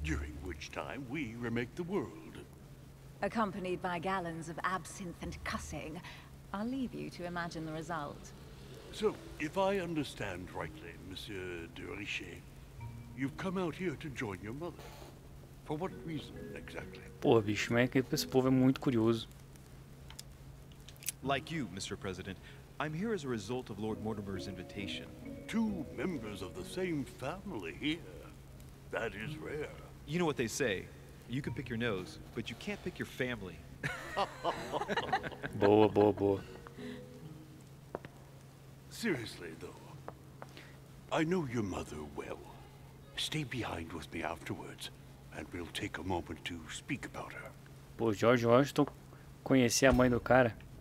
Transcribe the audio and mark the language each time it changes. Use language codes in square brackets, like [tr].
[en] During which time we remake the world. accompanied by gallons of absinthe and cussing. I'll leave you to imagine the result. So, if I understand rightly, Monsieur de Riche, you've come out here to join your mother. For what reason, exactly? [pt] Pô, bicho, mas é que esse povo é muito curioso. [en] Like you, Mr. President, I'm here as a result of Lord Mortimer's invitation. 2 members of the same family here. That is rare. You know what they say, you can pick your nose, but you can't pick your family. [pt] Boa, boa, boa. [en] Seriously, though, I know your mother well. Stay behind with me afterwards, and we'll take a moment to speak about her. [pt] Pô, George Washington conhecer a mãe do cara.